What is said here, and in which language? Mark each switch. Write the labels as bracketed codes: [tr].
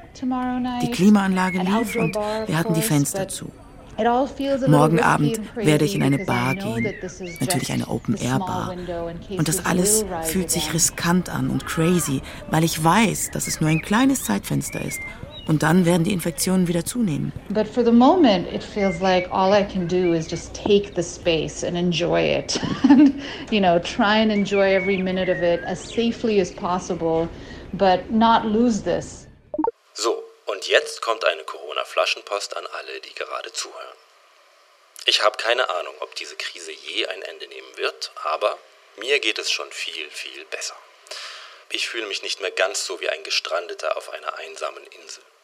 [de] Die Klimaanlage lief und wir hatten die Fenster zu. Morgen Abend werde ich in eine Bar gehen, natürlich eine Open-Air-Bar. Und das alles fühlt sich riskant an und crazy, weil ich weiß, dass es nur ein kleines Zeitfenster ist. Und dann werden die Infektionen wieder zunehmen. [en] But for the moment, it feels like all I can do is just take the space and enjoy it. And, you know, try and enjoy every minute of it as safely as possible, but not lose this. [de] So, und jetzt kommt eine Corona-Flaschenpost an alle, die gerade zuhören. Ich habe keine Ahnung, ob diese Krise je ein Ende nehmen wird, aber mir geht es schon viel, viel besser. Ich fühle mich nicht mehr ganz so wie ein Gestrandeter auf einer einsamen Insel.